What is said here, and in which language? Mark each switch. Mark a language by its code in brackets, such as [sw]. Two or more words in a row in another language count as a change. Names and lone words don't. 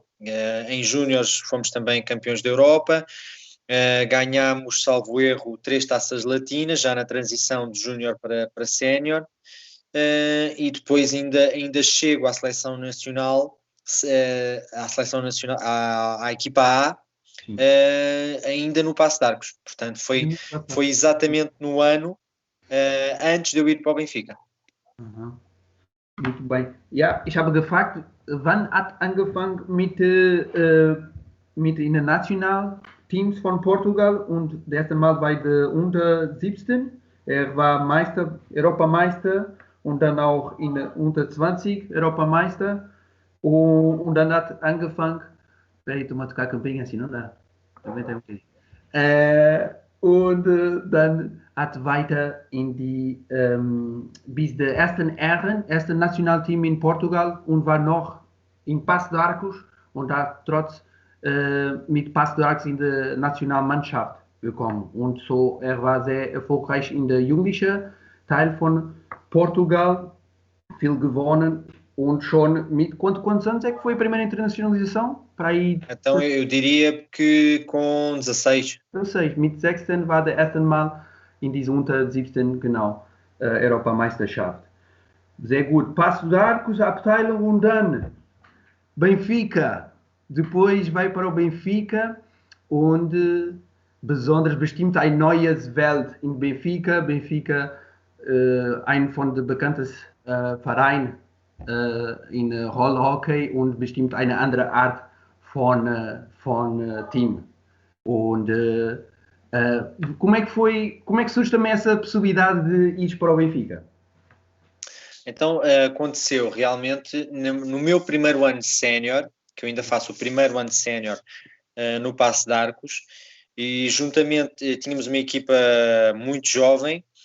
[pt] Em júniores fomos também campeões da Europa, ganhámos, salvo erro, 3 taças latinas, já na transição de júnior para sénior, e depois ainda chego à seleção nacional, à equipa A, ainda no Paço de Arcos. Portanto, foi exatamente no ano antes de eu ir para o Benfica. Muito bem. [de] Ja, ich habe gefragt, wann hat angefangen mit den Nationalteams von Portugal und das erste Mal bei der unter 17. Er war Meister, Europameister und dann auch in unter 20 Europameister und dann hat angefangen, [pt] peraí, tu mă tocar campinha assim, não dá. [de] Und dann hat weiter in die bis der erste Nationalteam in Portugal und war noch in Paço de Arcos und hat trotz mit Paço de Arcos in der Nationalmannschaft gekommen. Und so, er war sehr erfolgreich in der jugendlichen Teil von Portugal, viel gewonnen und schon mit [pt] quantos anos é que foi a primeira internacionalização? Para aí... Então eu diria que com 16. 16, [de] mit 16 war der erste Mal in dieser unter 17, genau, Europameisterschaft. Sehr gut. Paço de Arcos, Abteilung und dann Benfica. Depois vai para o Benfica und besonders bestimmt ein neues Welt in Benfica. Benfica, ein von den bekanntesten Vereinen in Rollhockey und bestimmt eine andere Art von Team. [pt] Und como é que surge também essa possibilidade de ir para o Benfica? Então, aconteceu realmente no meu primeiro ano de sénior, que eu ainda faço o primeiro ano de sénior no Paço de Arcos, e juntamente tínhamos uma equipa muito jovem,